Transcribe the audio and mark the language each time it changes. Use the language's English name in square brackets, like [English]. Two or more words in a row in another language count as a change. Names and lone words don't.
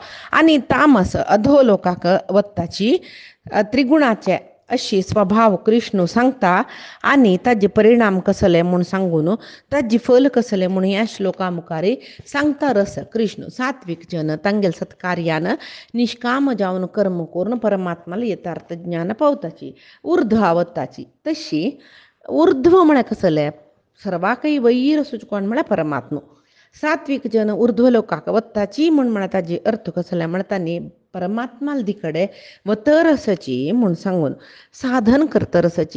[Konkani] आनी तामस अधो लोकाक वत्ताची त्रिगुणाचे अशी स्वभाव कृष्ण सांगता. आनी ताजे परिणाम कसले म्हूण सांगून ताजी फल कसले म्हूण ह्या श्लोका मुखारी सांगता रस कृष्ण. सात्विक जन तांगेल सत्कार्यान निष्काम जावन कर्म करून परमात्माला यथार्थ ज्ञान पावताची, ऊर्ध्व आवताची. तशी ऊर्ध्व म्हळ्यार कसले सर्वाकय वैर असुच कोण म्हळ्यार परमात्मा. सात्विक जन ऊर्ध्व लोकाक वत्ताची म्हण म्हळ्यार ताजी अर्थ कसले म्हळ्यार तांणी परमात्माल दिकडे वतरसची म्हूण सांगून साधन करतरसची.